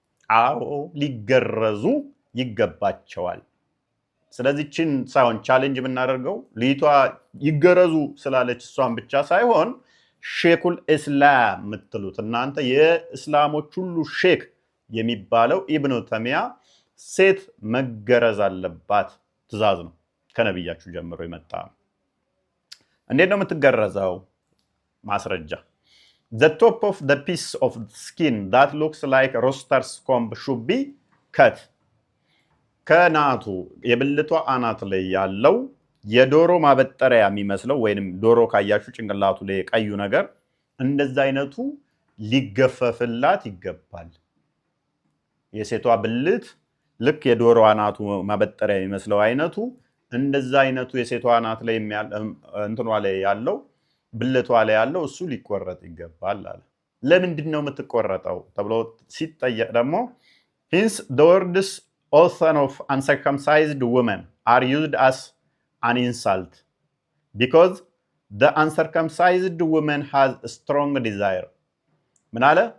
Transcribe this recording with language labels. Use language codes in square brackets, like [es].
[am] አዎ ሊገረዙ ይገባቸዋል። ስለዚህ ችን ሳይሆን ቻሌንጅ የምናደርገው ልይቷ ይገረዙ ስላለች እሷን ብቻ ሳይሆን ሼኹል ኢስላም የምትሉት እናንተ የእስላሞች ሁሉ ሼክ የሚባለው ኢብኑ ተይሚያ ሴት መገረዝ አለባት ትእዛዝ ነው፣ ከነብያችሁ ጀምሮ የመጣ። እንዴት ነው የምትገረዘው? ማስረጃ [en] the top of the piece of skin that looks like rooster's comb should be cut. [am] ከናቱ የብልቷ አናት ላይ ያለው የዶሮ ማበጠሪያ የሚመስለው ወይንም ዶሮ ካያችሁ ጭንቅላቱ ላይ ቀዩ ነገር እንደዛ አይነቱ ሊገፈፍላት ይገባል። የሴቷ ብልት ልክ የዶሮ አናቱ ማበጠሪያ የሚመስለው አይነቱ እንደዛ አይነቱ የሴቷ አናት ላይ እንትኗ ላይ ያለው ብልቷ ላይ ያለው እሱ ሊቆረጥ ይገባል አለ። ለምንድን ነው የምትቆረጠው ተብሎ ሲጠየቅ ደግሞ [en] hence the words all son of uncircumcised women are used as an insult because the uncircumcised woman has a strong desire. [am] ምን አለ?